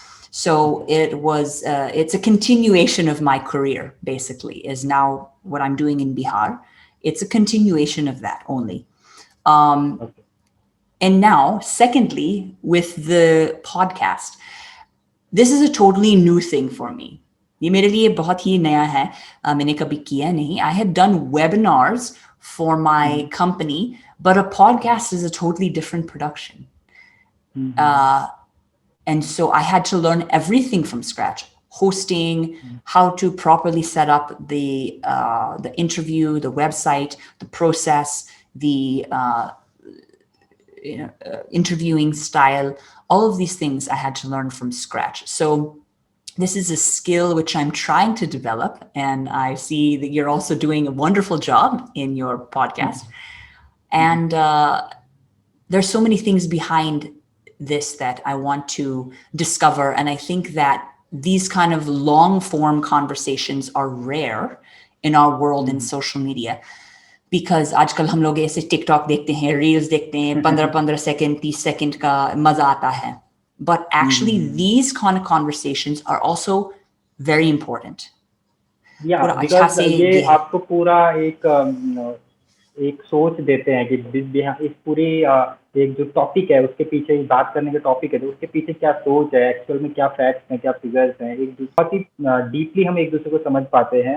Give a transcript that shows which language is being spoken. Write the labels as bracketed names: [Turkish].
[English] So it's a continuation of my career, basically, is now what I'm doing in Bihar. It's a continuation of that only. Okay, And now, secondly, with the podcast, this is a totally new thing for me. [Hindi] ये मेरे लिए बहुत ही नया है, मैंने कभी किया नहीं. [English] I had done webinars for hmm, my hmm, company, but a podcast is a totally different production. Hmm, hmm, And so I had to learn everything from scratch: hosting, hmm, how to properly set up the interview, the website, the process, the interviewing style, all of these things I had to learn from scratch. So this is a skill which I'm trying to develop, and I see that you're also doing a wonderful job in your podcast. And there's so many things behind this that I want to discover, and I think that these kind of long form conversations are rare in our world in social media, because [Hindi] आजकल हम लोग ऐसे TikTok देखते हैं, reels देखते हैं, 15-15 second 30 second का मजा आता है. [English] But actually these kind of conversations are also very important. [Hindi] या पूरा अच्छा [English] because [Hindi] से ये आपको पूरा एक सोच देते हैं कि इस पूरी एक जो टॉपिक है उसके पीछे, बात करने का टॉपिक है तो उसके पीछे क्या सोच है, एक्चुअल में क्या फैक्ट्स हैं, क्या फिगर्स हैं, एक बहुत ही डीपली हम एक दूसरे को समझ पाते हैं.